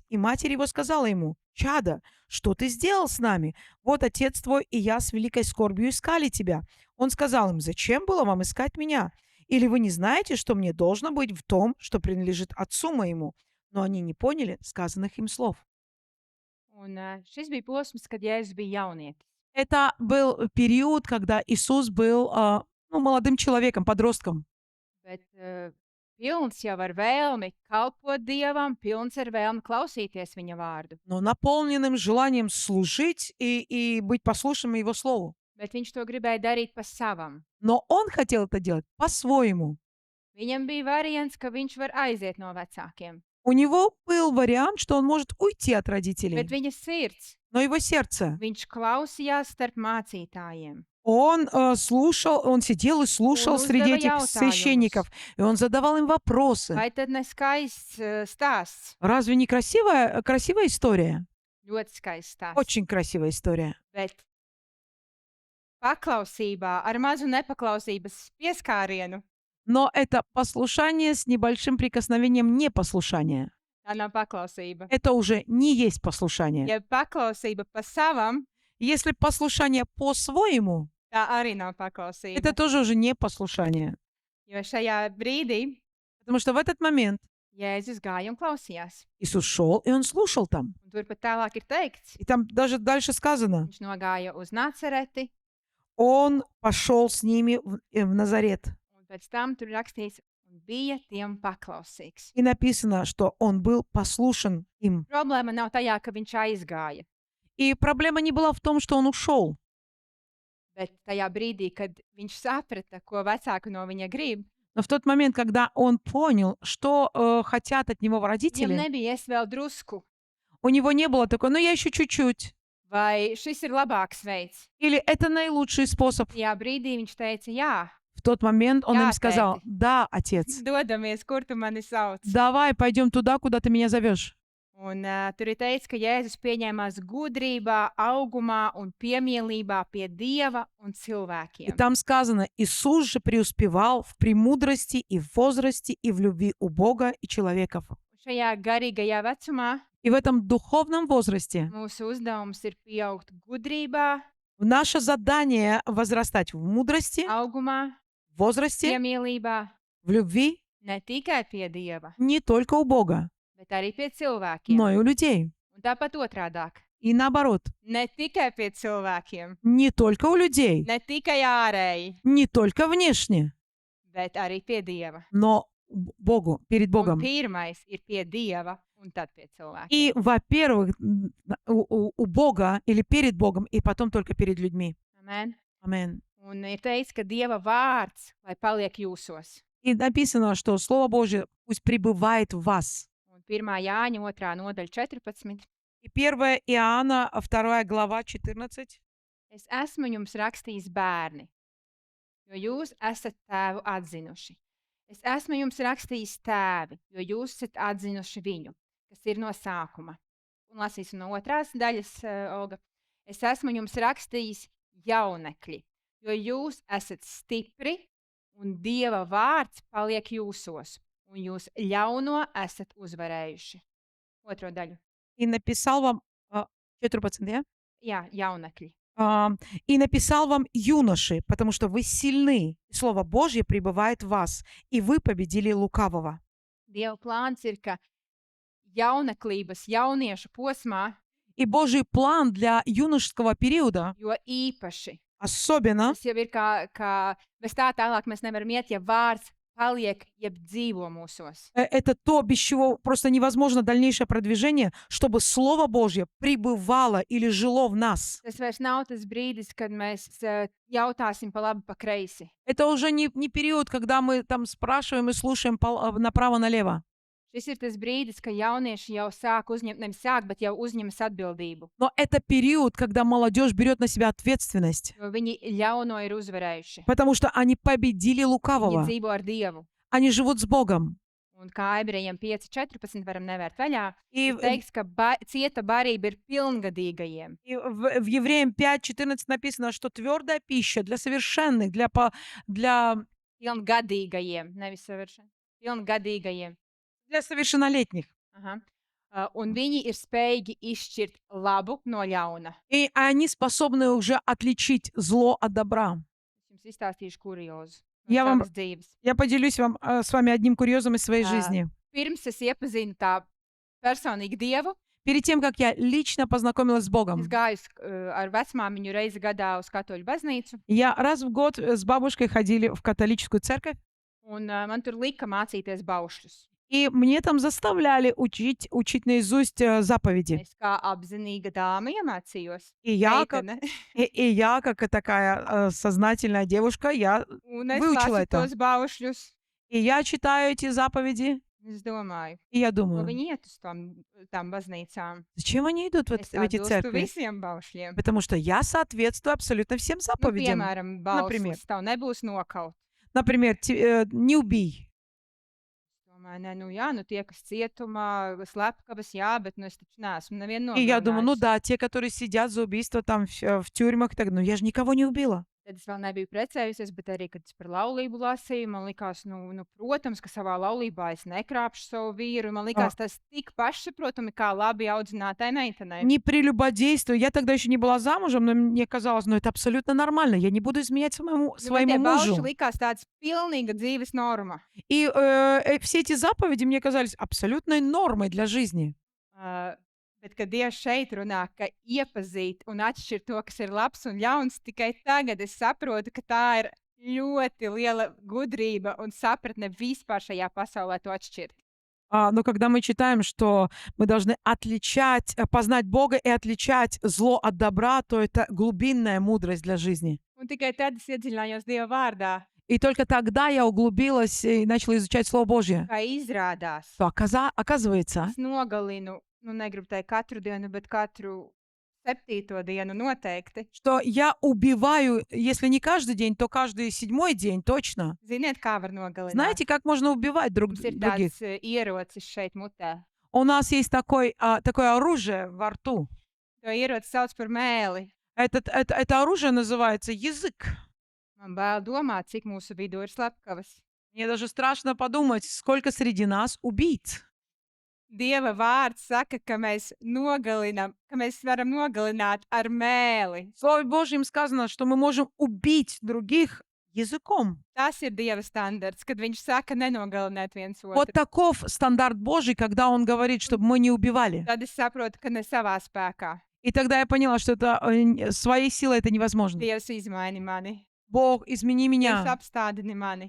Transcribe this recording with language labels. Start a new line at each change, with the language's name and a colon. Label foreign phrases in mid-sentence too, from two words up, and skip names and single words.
Russian: И матерь его сказала ему: «Чадо, что ты сделал с нами? Вот отец твой и я с великой скорбью искали тебя». Он сказал им: «Зачем было вам искать меня? Или вы не знаете, что мне должно быть в том, что принадлежит отцу моему?» Но они не поняли сказанных им слов.
Latvian: Un šis bija posms, kad Jēzus bija jaunietis.
Russian: Это был период, когда Иисус был молодым человеком, подростком.
Latvian: Bet pilns jau ar vēlmi kalpot Dievam, pilns ar vēlmi klausīties viņa vārdu.
Russian: Но наполненным желанием служить и быть послушным Его Слову.
Latvian: Bet viņš to gribēja darīt pa savam.
Russian: Но он хотел это делать по-своему.
Latvian: Viņam bija variants, ka viņš var aiziet no vecākiem.
Russian: У него был вариант, что он может уйти от
Latvian: Bet
Russian: родителей.
Latvian: viņa sirds,
Russian: Но его сердце,
Latvian: viņš klausījās starp mācītājiem.
Russian: он слушал, он сидел и слушал Он среди этих уздавал священников, и он задавал им вопросы.
Latvian: Vai tad ne skaists stāsts?
Russian: Разве не красивая история?
Latvian: Ļoti skaists stāsts.
Russian: Очень красивая история.
Latvian: Bet paklausībā ar mazu nepaklausības pieskārienu,
Russian: Но это послушание с небольшим прикосновением непослушания.
Latvian: tā nav paklausība.
Russian: Это уже не есть послушание.
Latvian: Ja paklausība pa savam,
Russian: Если послушание по-своему,
Latvian: tā arī nav paklausība.
Russian: это тоже уже не послушание.
Latvian: Jo šajā brīdī
Russian: Потому что в этот момент
Latvian: Jēzus gāja un klausījās.
Russian: Иисус шел, и он слушал там.
Latvian: Un tur pat tālāk ir teikts,
Russian: И там даже дальше сказано,
Latvian: viņš nogāja uz Nacereti,
Russian: он пошел с ними в Назарет.
Latvian: un pēc tam tur rakstīts, un bija tiem paklausīgs.
Russian: И написано, что он был послушен им.
Latvian: Problēma nav tajā, ka viņš aizgāja.
Russian: И проблема не была в том, что он ушел.
Latvian: Bet tajā brīdī, kad viņš saprata, ko vecāki no viņa grib,
Russian: Но в тот момент, когда он понял, что хотят от него
Latvian: viņam
Russian: родители,
Latvian: nebija es vēl drusku,
Russian: у него не было такой, ну я еще чуть-чуть.
Latvian: vai šis ir labāks veids.
Russian: Или это наилучший способ.
Latvian: Tajā brīdī viņš teica, jā,
Russian: В тот момент он им
Latvian: Jā,
Russian: сказал,
Latvian: tēti.
Russian: да, отец,
Latvian: dodamies, kur tu mani sauc.
Russian: давай пойдем туда, куда ты меня зовешь.
Latvian: Un tur ir teikts, ka Jēzus pieņēmās gudrībā, augumā un piemīlībā pie Dieva un
Russian: И
Latvian: cilvēkiem.
Russian: там сказано, Иисус же преуспевал в премудрости и в возрасте и в любви у Бога и человеков.
Latvian: Šajā garīgajā vecumā
Russian: И в этом духовном возрасте
Latvian: mūsu uzdevums ir pieaugt gudrībā,
Russian: наше задание возрастать в мудрости,
Latvian: augumā,
Russian: в возрасте,
Latvian: piemīlībā,
Russian: в любви
Latvian: ne tikai pie Dieva,
Russian: не только у Бога,
Latvian: bet arī pie cilvēkiem.
Russian: но и у людей.
Latvian: Un tāpat otrādāk.
Russian: И наоборот,
Latvian: Ne tikai pie cilvēkiem,
Russian: не только у людей,
Latvian: ne tikai ārēji,
Russian: не только внешне,
Latvian: bet arī pie Dieva.
Russian: но Богу, перед
Latvian: Un
Russian: Богом.
Latvian: pirmais ir pie Dieva un tad pie cilvēkiem.
Russian: И, во-первых, у Бога или перед Богом, и потом только перед людьми.
Latvian: Amen.
Russian: Amen.
Latvian: Un ir teikts, ka Dieva vārds, lai paliek jūsos.
Russian: И написано, что Слово Божье пусть пребывает в вас.
Latvian: Un 1. Jāņa 2. nodaļa 14.
Russian: И 1 Иоанна, 2 глава, 14.
Latvian: Es esmu jums rakstījis bērni, jo jūs esat tēvu atzinuši. Es esmu jums rakstījis tēvi, jo jūs esat atzinuši viņu, kas ir no sākuma. Un lasīsim no otrās daļas, Olga. Es esmu jums rakstījis jaunekļi, jo jūs esat stipri un Dieva vārds paliek jūsos, un jūs ļauno esat uzvarējuši. Otro daļu.
Russian: И написал вам... 4%, да?
Latvian: Jā, jaunekļi.
Russian: И написал вам юноши, потому что вы сильны. и Слово Божье пребывает в вас, и вы победили лукавого.
Latvian: Dieva plāns ir, ka jauneklības, jauniešu posmā,
Russian: И Божий план для юношеского периода,
Latvian: jo īpaši,
Russian: особенно,
Latvian: tas jau ir kā bez tā tālāk mēs nevaram iet, ja vārds paliek, jeb dzīvo mūsos.
Russian: это то, без чего просто невозможно дальнейшее продвижение, чтобы Слово Божье пребывало или жило в нас.
Latvian: Tas vairs nav tas brīdis, kad mēs jautāsim pa labi, pa kreisi.
Russian: Это уже не период, когда мы там спрашиваем и слушаем направо-налево.
Latvian: Šis ir tas brīdis, ka jaunieši jau sāk uzņemt, nevis sāk, bet jau uzņemas atbildību,
Russian: Но это период, когда молодежь берет на себя ответственность,
Latvian: jo viņi ļauno ir uzvarējuši.
Russian: потому что они победили
Latvian: Viņi
Russian: лукавого.
Latvian: dzīvo ar Dievu.
Russian: Они живут с Богом.
Latvian: Un kā ebrejiem 5.14 varam nevērt vaļā,
Russian: И,
Latvian: ir teikts, ka cieta barība ir pilngadīgajiem.
Russian: и в Евреям 5:14 написано, что твердая пища для совершенных, для
Latvian: Pilngadīgajiem, nevis savršana. Pilngadīgajiem.
Russian: совершеннолетних. Aha.
Latvian: Un viņi ir spējīgi izšķirt labu no ļauna.
Russian: И они способны уже отличить зло от добра.
Latvian: Es jums izstāstīšu kuriozu no Jā, savas dzīves.
Russian: Я поделюсь с вами одним курьезом из своей А. жизни.
Latvian: Pirms es iepazinu tā personīgi Dievu,
Russian: Перед тем, как я лично познакомилась с Богом,
Latvian: es gāju ar vecmāmiņu reizi gadā uz katoļu baznīcu,
Russian: я раз в год с бабушкой ходили в католическую церковь,
Latvian: un man tur lika mācīties baušļus.
Russian: и мне там заставляли учить наизусть заповеди.
Latvian: Es kā apzinīga dāma iemācījos.
Russian: И я,
Latvian: Meitene.
Russian: и я, как и такая сознательная девушка, я
Latvian: Un es
Russian: Выучила
Latvian: lasu
Russian: это.
Latvian: tos baušļus.
Russian: И я читаю эти заповеди,
Latvian: Es domāju,
Russian: и я
Latvian: ko
Russian: думаю,
Latvian: viņi iet uz tām baznīcām.
Russian: зачем они идут
Latvian: Es
Russian: в эти
Latvian: atbilstu
Russian: церкви?
Latvian: visiem baušļiem.
Russian: Потому что я соответствую абсолютно всем
Latvian: Nu,
Russian: заповедям.
Latvian: piemēram,
Russian: Например.
Latvian: bauslis tev nebūs nokaut.
Russian: Например, не убий.
Latvian: Domāju, nē, nu jā, nu tie, kas cietumā, slepkavas, jā, bet nu es taču neesmu nevienu
Russian: И я думаю, ну
Latvian: nogalinājusi.
Russian: да, те, которые sидят за убийство там в тюрьмах, так, ну я же никого не убила.
Latvian: Tad es vēl nebiju precējusies, bet arī, kad es par laulību lasīju, man likās, nu, protams, ka savā laulībā es nekrāpšu savu vīru. Man likās tas tik pašsaprotami, kā labi audzinātai meitenei.
Russian: Не прелюбодействуй. Я тогда еще не была замужем, но мне казалось, ну это абсолютно нормально. Я не буду изменять
Latvian: Jo man
Russian: своему
Latvian: tie bauši
Russian: мужу.
Latvian: likās tāds pilnīga dzīves norma.
Russian: И все эти заповеди мне казались абсолютной нормой для жизни.
Latvian: Bet, kad Dievs šeit runā, ka iepazīt un atšķirt to, kas ir labs un ļauns, tikai tagad es saprotu, ka tā ir ļoti liela gudrība un sapratne vispār šajā pasaulē to atšķirt.
Russian: Но когда мы читаем, что мы должны познать Бога и отличать зло от добра, то это глубинная мудрость для жизни.
Latvian: Un tikai tad es iedziļinājos Dieva vārdā,
Russian: И только тогда я углубилась и начала изучать Слово Божье.
Latvian: kā izrādās.
Russian: То оказывается,
Latvian: Es nogalinu, nu negribu teikt katru dienu, bet katru 7. dienu noteikti.
Russian: что я убиваю, если не каждый день, то каждый 7-й день точно.
Latvian: Ziniet, kā var nogalināt?
Russian: Знаете, как можно убивать
Latvian: Mums ir
Russian: других?
Latvian: tāds ierocis šeit mutē.
Russian: У нас есть такое оружие во рту.
Latvian: To ieroci sauc par mēli.
Russian: Это оружие называется язык.
Latvian: Man bail domāt, cik mūsu vidū ir slepkavas.
Russian: Мне даже страшно подумать, сколько среди нас убийц.
Latvian: Dieva vārds saka, ka mēs varam nogalināt ar mēli.
Russian: В Слове Божьем сказано, что мы можем убить других языком.
Latvian: Tas ir Dieva standarts, kad viņš saka nenogalināt viens
Russian: Вот
Latvian: otru.
Russian: таков стандарт Божий, когда Он говорит, чтобы мы не убивали.
Latvian: Tad es saprotu, ka ne savā spēkā.
Russian: И тогда я поняла, что это своей силой это невозможно.
Latvian: Dievs izmaini mani.
Russian: Бог, измени
Latvian: Dievs
Russian: меня.
Latvian: apstādini mani.